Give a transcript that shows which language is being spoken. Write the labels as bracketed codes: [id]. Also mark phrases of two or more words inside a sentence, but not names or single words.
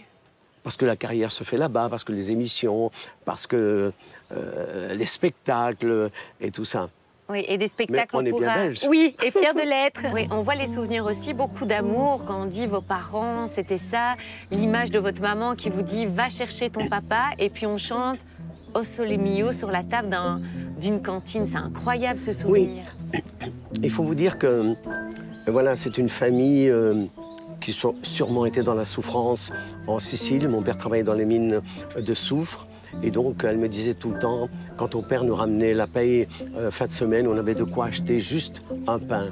[fr] Parce que la carrière se fait là-bas, parce que les émissions, parce que les spectacles et tout ça. Oui, et des spectacles, mais on est bien belges. Oui, et fiers de l'être. Oui, on voit les souvenirs aussi, beaucoup d'amour. Quand on dit vos parents, c'était ça. L'image de votre maman qui vous dit « va chercher ton papa » et puis on chante « O sole mio » sur la table d'une cantine. C'est incroyable ce souvenir. Oui. Il faut vous dire que voilà, c'est une famille qui a sûrement été dans la souffrance en Sicile. Mon père travaillait dans les mines de soufre. Et donc, elle me disait tout le temps, quand ton père nous ramenait la paye fin de semaine, on avait de quoi acheter juste un pain.